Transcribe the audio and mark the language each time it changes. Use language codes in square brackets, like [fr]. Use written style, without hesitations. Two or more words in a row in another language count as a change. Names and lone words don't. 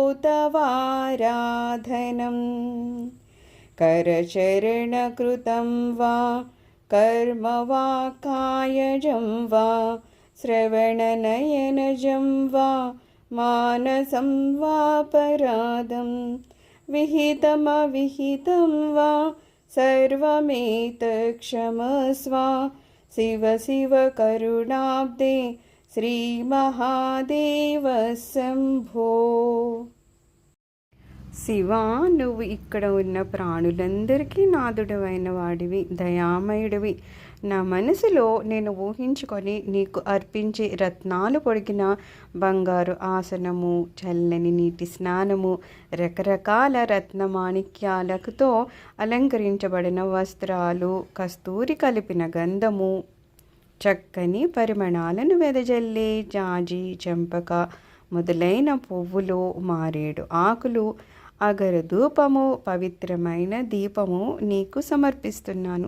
[sa] तवाराधनं करचरणकृतं वा कर्म वा कायजं वा श्रवणनयनजं वा मानसं वापराधं विहितमविहितं वा सर्वमेतत् क्षमस्व शिव शिव करुणाब्दे శ్రీమహాదేవ శంభో. [te] శివ, నువ్వు ఇక్కడ ఉన్న ప్రాణులందరికీ నాదుడవైన వాడివి, దయామయుడివి. నా మనసులో నేను ఊహించుకొని నీకు అర్పించే రత్నాలు పొడిగిన బంగారు ఆసనము, చల్లని నీటి స్నానము, రకరకాల రత్నమాణిక్యాలతో అలంకరించబడిన వస్త్రాలు, కస్తూరి కలిపిన గంధము, చక్కని పరిమళాలను వెదజల్లే జాజి, చెంపక మొదలైన పువ్వులు, మారేడు ఆకులు, అగరు ధూపము, పవిత్రమైన దీపము నీకు సమర్పిస్తున్నాను.